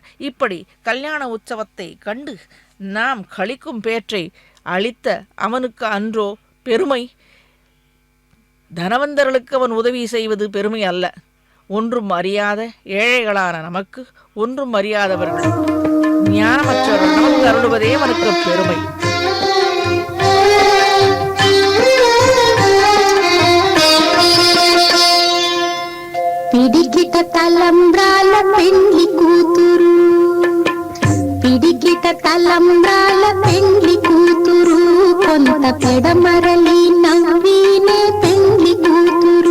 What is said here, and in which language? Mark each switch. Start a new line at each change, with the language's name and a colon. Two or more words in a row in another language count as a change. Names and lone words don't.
Tamil: இப்படி கல்யாண உற்சவத்தை கண்டு நாம் களிக்கும் பேற்றை அளித்த அவனுக்கு அன்றோ பெருமை. தனவந்தர்களுக்கு அவன் உதவி செய்வது பெருமை அல்ல. ஒன்றும் அறியாத ஏழைகளான நமக்கு ஒன்றும் அறியாதவர்கள் ஞானமற்றவர்கள் நமக்கு அருளுவதே அவனுக்கு பெருமை.
Telugu: పిడికిట తలంబ్రాల పెండ్లి కూతురు, పిడికిట తలంబ్రాల పెండ్లి కూతురు, కొంత పెడమరలి నవ్వినే పెండ్లి కూతురు.